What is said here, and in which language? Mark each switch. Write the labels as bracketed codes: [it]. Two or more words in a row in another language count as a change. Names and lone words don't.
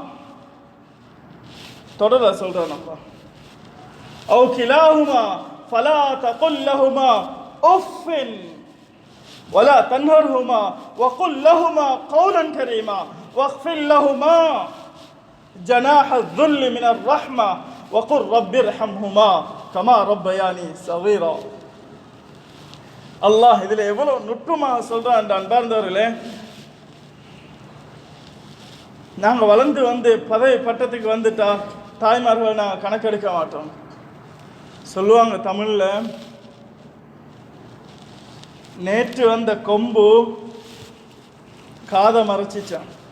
[ta] தொடர சொல்றான் அப்பா. [ar] أو كلاهما فلا تقل لهما أف ولا تنهرهما وقل لهما قولا كريما واخفض لهما جناح الذل من الرحمة وقل رب ارحمهما كما ربياني صغيرا. [ta] அல்லாஹ் இதில் எவ்வளவு நுட்பமாக சொல்றான் அன்பார்ந்தவர்களே. நாங்கள் வளர்ந்து வந்து பதவி பட்டத்துக்கு வந்துட்டா தாய்மார்களை நாங்கள் கணக்கெடுக்க மாட்டோம். சொல்லுவாங்க தமிழில், நேற்று வந்த கொம்பு காதை மறைச்சிச்சான்.